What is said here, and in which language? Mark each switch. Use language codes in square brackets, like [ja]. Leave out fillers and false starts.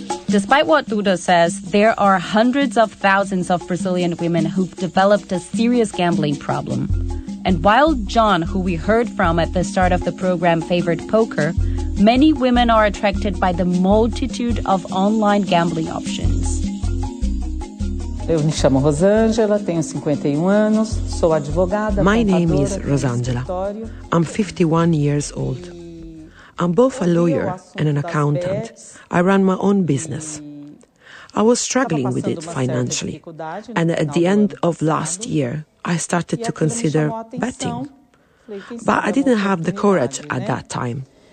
[en] Despite what Duda says, there are hundreds of thousands of Brazilian women who've developed a serious gambling problem. And while John, who we heard from at the start of the program, favored poker, many women are attracted by the multitude of online gambling options. [pt] Eu me chamo Rosângela, tenho 51 anos, sou advogada. [en] My name is Rosângela. I'm 51 years old. I'm both a lawyer and an accountant. I run my own business. I was struggling with it financially. And at the end of last year, I started to consider betting. But I didn't have the courage at that time.